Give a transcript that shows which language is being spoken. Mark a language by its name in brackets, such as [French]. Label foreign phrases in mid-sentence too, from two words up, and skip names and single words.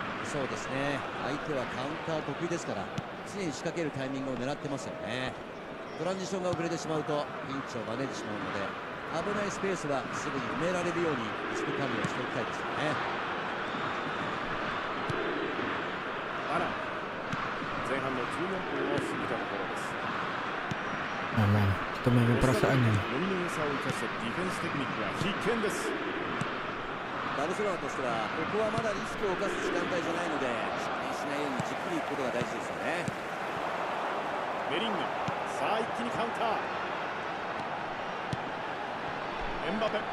[Japanese] そうですね、相手はカウンター得意ですから常に仕掛けるタイミングを狙ってますよね。トランジションが遅れてしまうとピンチを招いてしまうので、危ないスペースはすぐに埋められるようにリスク管理をしておきたいですよね。バラン、前半の14分を過ぎたところです。 [Malay] Aman. Kita mainkan perasaan ni. [Japanese] 4 人差を生かしたディフェンステクニックは必見です。バルセロナとしてはここはまだリスクを冒す時間帯じゃないので失点しないようにじっくりいくことが大事ですよね。ベリンガム、さあ一気にカウンター。エンバペ、